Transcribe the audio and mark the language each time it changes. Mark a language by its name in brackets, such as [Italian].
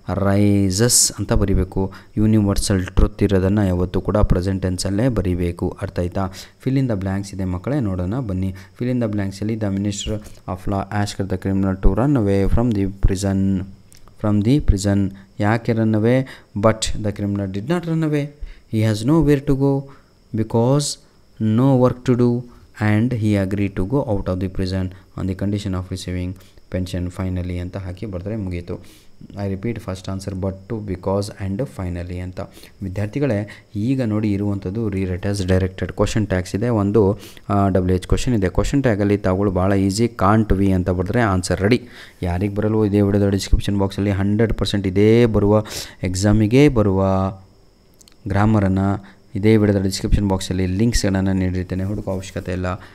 [Kannada] Rises ಅಂತ ಬರಿಬೇಕು. Universal truth ಇರೋದನ್ನು ಯಾವತ್ತೂ ಕೂಡ ಪ್ರೆಸೆಂಟ್ ಟೆನ್ಸಲ್ಲೇ ಬರಿಬೇಕು. ಅರ್ಥ ಆಯಿತಾ. [English] fill in the blanks [Kannada] ಇದೆ ಮಕ್ಕಳೇ, ನೋಡೋಣ ಬನ್ನಿ. [English] Fill in the ಬ್ಲ್ಯಾಂಕ್ಸಲ್ಲಿ the minister of law asked the criminal to run away from the prison. [Kannada] ಯಾಕೆ [English] Run away? But the criminal did not run away. He has nowhere to go because no work to do and he agreed to go out of the prison on the condition of receiving pension finally [Kannada] ಅಂತ ಹಾಕಿ ಬರೆದ್ರೆ ಮುಗೀತು. [English] I repeat, first answer but two, because and finally [Kannada] ಅಂತ. ವಿದ್ಯಾರ್ಥಿಗಳೇ, ಈಗ ನೋಡಿ ಇರುವಂಥದ್ದು [English] Rewrite as directed. [Kannada] Question tags ಇದೆ. ಒಂದು WH ಕ್ವಶನ್ ಇದೆ. ಕ್ವಶನ್ ಟ್ಯಾಗಲ್ಲಿ ತಾವುಗಳು ಭಾಳ ಈಸಿ. ಕಾಂಟ್ ವಿ ಅಂತ ಬರೆದ್ರೆ ಆನ್ಸರ್ ರೆಡಿ. ಯಾರಿಗೆ ಬರಲ್ವೋ ಇದೇ ವಿಡಿಯೋದ ಡಿಸ್ಕ್ರಿಪ್ಷನ್ ಬಾಕ್ಸಲ್ಲಿ 100% ಇದೇ ಬರುವ ಎಕ್ಸಾಮಿಗೆ ಬರುವ ಗ್ರಾಮರನ್ನು ಇದೇ ವಿಡಿಯೋದ ಡಿಸ್ಕ್ರಿಪ್ಷನ್ ಬಾಕ್ಸಲ್ಲಿ ಲಿಂಕ್ಸ್ಗಳನ್ನು ನೀಡಿರ್ತೇನೆ. ಹುಡುಕೋ ಅವಶ್ಯಕತೆ ಇಲ್ಲ.